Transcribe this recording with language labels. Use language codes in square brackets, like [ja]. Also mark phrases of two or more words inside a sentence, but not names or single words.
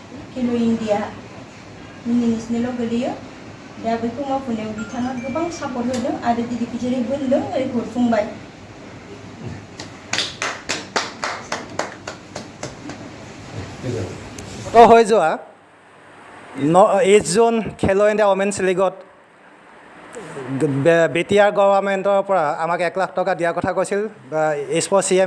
[brx] खेलो इंडिया नेशनेलाव गोलैयो दा बेखौ मावफुंनायाव बिथाङा गोबां सापर्ट होदों आरो दिदिखिजारि बोन्दों ओरै हरफुंबाय [as] তো হৈ যোৱা 8 জুন খেলো ইণ্ডিয়া ওমেন্স লীগত বিটিআৰ গভৰ্ণমেণ্টৰ পৰা আমাক 1 লাখ টকা দিয়াৰ কথা কৈছিল [en] sports CM